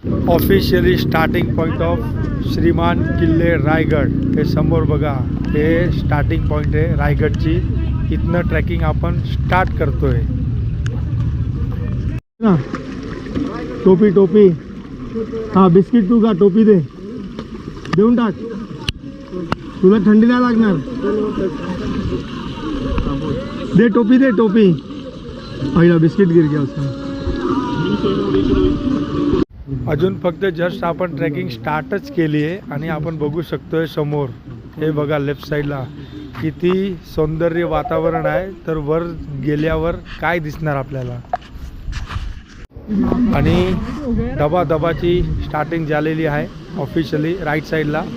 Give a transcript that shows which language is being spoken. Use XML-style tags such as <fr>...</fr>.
<en>Officially starting point of श्रीमान किल्ले रायगड।</en> <mr>हे समोर बघा, हे स्टार्टिंग पॉइंट आहे रायगडची। इथनं ट्रॅकिंग आपण स्टार्ट करतोय। टोपी हा बिस्किट तू का टोपी देऊन टाक, तुला थंडी नाही लागणार। दे टोपी पहिला बिस्किट</mr> <hi>गिर गया उसमें।</hi> <mr>अजून फक्त जस्ट आपण ट्रॅकिंग स्टार्टच केली आहे आणि आपण बघू शकतोय समोर हे बघा लेफ्ट साईडला किती सौंदर्य वातावरण आहे। तर वर गेल्यावर काय दिसणार आपल्याला। आणि धबाधबाची स्टार्टिंग झालेली आहे ऑफिशियली राईट साईडला।</mr>